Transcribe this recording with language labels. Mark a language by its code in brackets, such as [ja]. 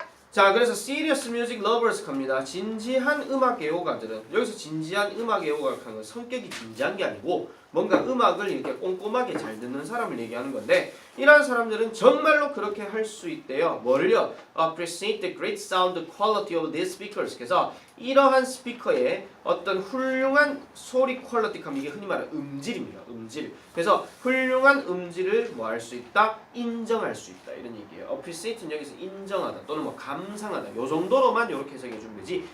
[ko] 자 그래서 serious music lovers 갑니다. 진지한 음악 애호가들은 여기서 진지한 음악 애호가라는 건 성격이 진지한 게 아니고 뭔가 음악을 이렇게 꼼꼼하게 잘 듣는 사람을 얘기하는 건데 이러한 사람들은 정말로 그렇게 할 수 있대요. 뭐를요? [en] Appreciate the great sound quality of these speakers. [ko] 그래서 이러한 스피커의 어떤 훌륭한 소리 퀄리티 하면 이게 흔히 말하는 음질입니다. 음질. 그래서 훌륭한 음질을 뭐 할 수 있다? 인정할 수 있다. 이런 얘기예요. Appreciate는 여기서 인정하다 또는 뭐 감상하다. 요 정도로만 이렇게 해석해 주면 되지.